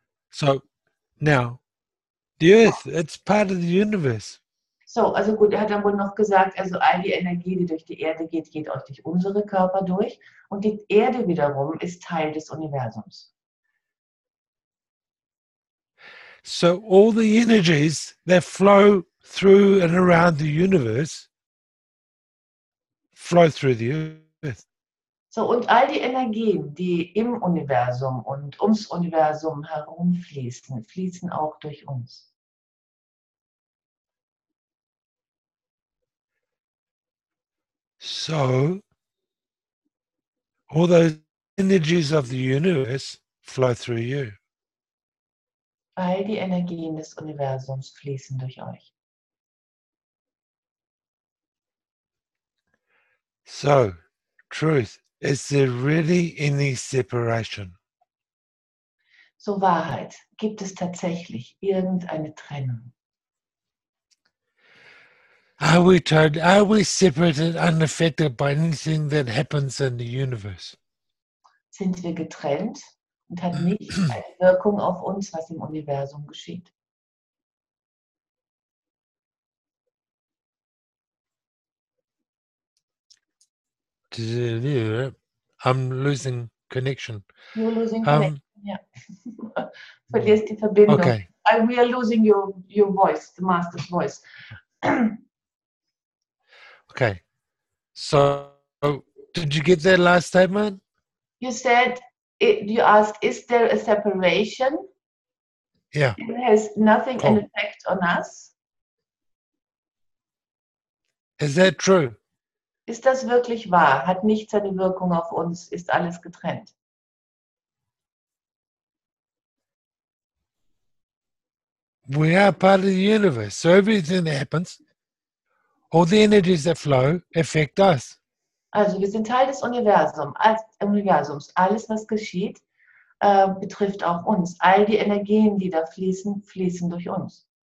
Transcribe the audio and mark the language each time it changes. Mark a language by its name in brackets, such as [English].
[English] So now, the earth, it's part of the universe. [German] So, also gut, er hat dann wohl noch gesagt, also all die Energie, die durch die Erde geht, geht auch durch unsere Körper durch. Und die Erde wiederum ist Teil des Universums. [English] So all the energies that flow through and around the universe flow through the earth. [German] So, und all die Energien, die im Universum und ums Universum herumfließen, fließen auch durch uns. [English] So all those energies of the universe flow through you. [German] All die Energien des Universums fließen durch euch. [English] So, truth, is there really any separation? [German] So, Wahrheit, gibt es tatsächlich irgendeine Trennung? [English] Are we separated, unaffected by anything that happens in the universe? [German] Sind wir getrennt und hat nichts eine Wirkung auf uns, was im Universum geschieht? [English] I'm losing connection. You're losing connection, [German] ja. Verlierst die Verbindung. [English] Okay. We are losing your voice, the master's voice. Okay. So, did you get that last statement? You said, you asked, is there a separation? Yeah. It has nothing an effect on us. Is that true? [German] Ist das wirklich wahr? Hat nichts eine Wirkung auf uns? Ist alles getrennt? [English] We are part of the universe. So everything that happens, all the energies that flow affect us. [German] Also wir sind Teil des Universums. Alles, was geschieht, betrifft auch uns. All die Energien, die da fließen, fließen durch uns.